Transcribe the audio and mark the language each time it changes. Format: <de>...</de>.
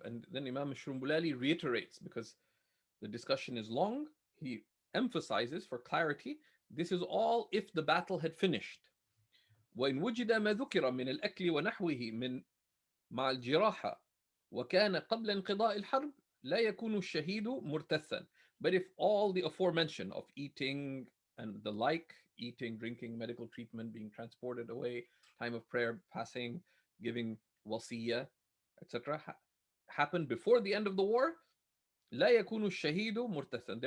<en>And then Imam Shurunbulali reiterates, because the discussion is long, he emphasizes for clarity, this is all if the battle had finished.</en> <ar>وإن وجد ما ذكر من الأكل ونحوه من مع الجراحة وكان قبل انقضاء الحرب لا يكون الشهيد مرتثا.</ar> <en>But if all the aforementioned of eating and the like, eating, drinking, medical treatment, being transported away, time of prayer passing, giving wasiyah, etc., happened before the end of the war,</en> <ar>لا يكون الشهيد مرتثا.</ar>